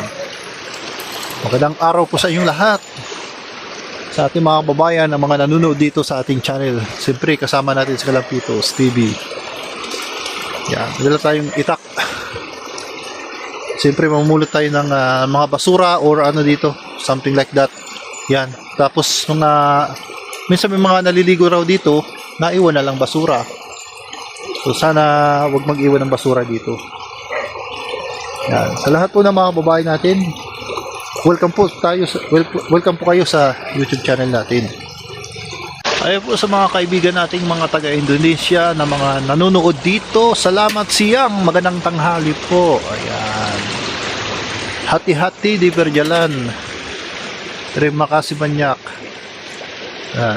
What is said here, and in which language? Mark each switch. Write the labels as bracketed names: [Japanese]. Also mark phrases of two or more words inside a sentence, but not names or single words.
[Filipino] Magandang araw po sa inyong lahat. Sa ating mga babayan na mga nanonood dito sa ating channel. Siyempre, kasama natin sa Kalampitos TV. Yan. Dala tayong itak. Siyempre, mamulot tayo ng mga basura or ano dito. [English] Something like that. [Filipino] Yan. Tapos, minsan may mga naliligo raw dito, naiwan na lang basura. So sana wag mag-iwan ng basura dito. Yan. Sa lahat po ng mga babae natin, welcome po kayo sa YouTube channel natin. Ayun po sa mga kaibigan nating mga taga-Indonesia na mga nanonood dito, salamat siyang, magandang tanghali po. Ayan. [Indonesian] Hati-hati di berjalan. Terima kasih banyak. [Filipino] Yan.